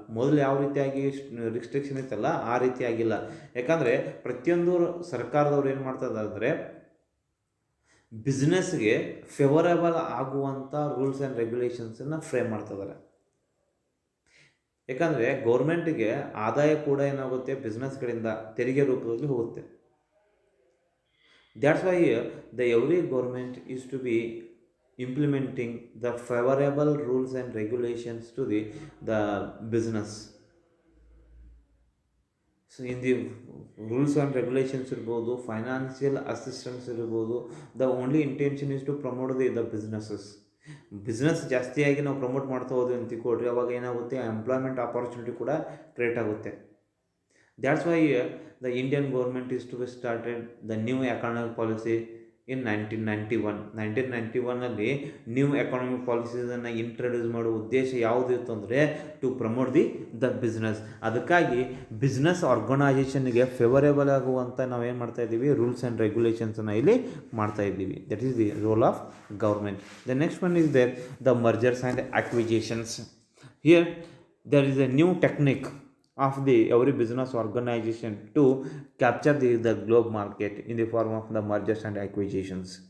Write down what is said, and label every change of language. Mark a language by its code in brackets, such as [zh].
[kn] ಮೊದಲು ಯಾವ ರೀತಿಯಾಗಿ ರಿಸ್ಟ್ರಿಕ್ಷನ್ ಇತ್ತಲ್ಲ ಆ ರೀತಿಯಾಗಿಲ್ಲ. ಯಾಕಂದರೆ ಪ್ರತಿಯೊಂದು ಸರ್ಕಾರದವ್ರು ಏನು ಮಾಡ್ತಾರೆ ಅಂದರೆ ಬಿಸ್ನೆಸ್ಗೆ ಫೇವರಬಲ್ ಆಗುವಂಥ ರೂಲ್ಸ್ ಆ್ಯಂಡ್ ರೆಗ್ಯುಲೇಷನ್ಸನ್ನು ಫ್ರೇಮ್ ಮಾಡ್ತಿದ್ದಾರೆ. ಯಾಕಂದರೆ ಗೌರ್ಮೆಂಟಿಗೆ ಆದಾಯ ಕೂಡ ಏನಾಗುತ್ತೆ, ಬಿಸ್ನೆಸ್ಗಳಿಂದ ತೆರಿಗೆ ರೂಪದಲ್ಲಿ ಹೋಗುತ್ತೆ. [en] That's why the every government is to be implementing the favorable rules and regulations to the business. So in the rules and regulations [kn] ಇರ್ಬೋದು, ಫೈನಾನ್ಷಿಯಲ್ ಅಸಿಸ್ಟೆನ್ಸ್ ಇರ್ಬೋದು, [en] the only intention is to promote the businesses. [kn] Business ಜಾಸ್ತಿಯಾಗಿ ನಾವು promote ಮಾಡ್ತಾ ಹೋದ್ವಿ ಅಂತ ತಿಳ್ಕೊಳ್ರಿ, ಅವಾಗ ಏನಾಗುತ್ತೆ, employment opportunity ಕೂಡ ಕ್ರಿಯೇಟ್ ಆಗುತ್ತೆ. [en] That's why the Indian government is to be started the new economic policy in 1991. [kn] 1991 new economic ಪಾಲಿಸೀಸನ್ನು introduce ಮಾಡೋ ಉದ್ದೇಶ ಯಾವುದಿತ್ತು ಅಂದರೆ [en] To promote the business. [kn] ಅದಕ್ಕಾಗಿ ಬಿಸ್ನೆಸ್ ಆರ್ಗನೈಜೇಷನ್ಗೆ ಫೇವರೇಬಲ್ ಆಗುವಂಥ ನಾವೇನು ಮಾಡ್ತಾ ಇದ್ದೀವಿ, ರೂಲ್ಸ್ ಆ್ಯಂಡ್ ರೆಗ್ಯುಲೇಷನ್ಸನ್ನು ಇಲ್ಲಿ ಮಾಡ್ತಾ ಇದ್ದೀವಿ. [en] That is the role of government. The next one is there the mergers and acquisitions. Here there is a new technique of the every business organization to capture the globe market in the form of the mergers and acquisitions.